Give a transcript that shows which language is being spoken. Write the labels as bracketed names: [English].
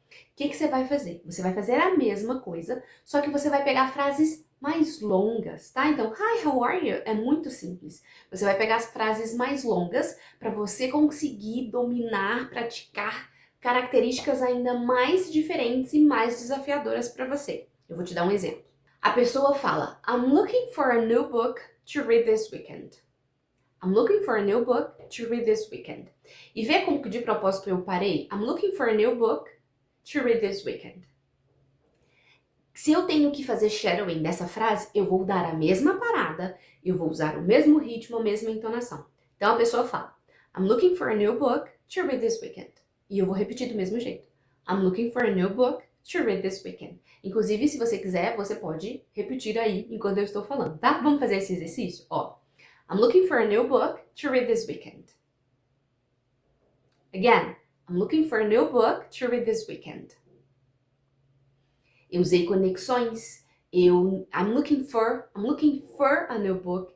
[Portuguese] O que você vai fazer? Você vai fazer a mesma coisa, só que você vai pegar frases mais longas, tá? Então, [English] hi, how are you? [Portuguese] É muito simples. Você vai pegar as frases mais longas para você conseguir dominar, praticar características ainda mais diferentes e mais desafiadoras para você. Eu vou te dar um exemplo. A pessoa fala, [English] I'm looking for a new book to read this weekend. I'm looking for a new book to read this weekend. [Portuguese] E vê como que de propósito eu parei? [English] I'm looking for a new book to read this weekend. [Portuguese] Se eu tenho que fazer shadowing dessa frase, eu vou dar a mesma parada, eu vou usar o mesmo ritmo, a mesma entonação. Então a pessoa fala, [English] I'm looking for a new book to read this weekend. [Portuguese] E eu vou repetir do mesmo jeito. [English] I'm looking for a new book to read this weekend. [Portuguese] Inclusive, se você quiser, você pode repetir aí enquanto eu estou falando, tá? Vamos fazer esse exercício? [English] Ó, I'm looking for a new book to read this weekend. Again, I'm looking for a new book to read this weekend. [Portuguese] Eu usei conexões. [English] I'm looking for a new book.